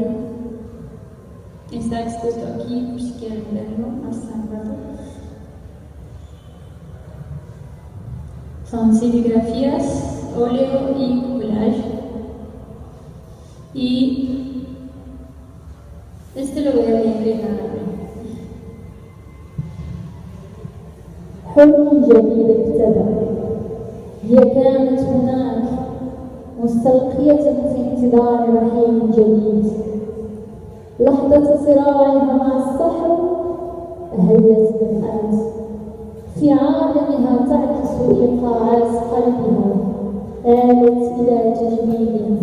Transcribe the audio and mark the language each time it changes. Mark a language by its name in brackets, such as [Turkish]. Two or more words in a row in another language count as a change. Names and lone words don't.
[Spanish] Está expuesto aquí por si quieren verlo más al rato. Son serigrafías, óleo y collage. Y este lo voy a leer en árabe. [Arabic] حلم جديد ابتدى. هي كانت هناك مستلقية في انتظار رحيل جديد. لحظة صراعها مع السحر أهلت بالأمس في عالمها تعكس إيقاعات قلبها آلت إلى تجميلها.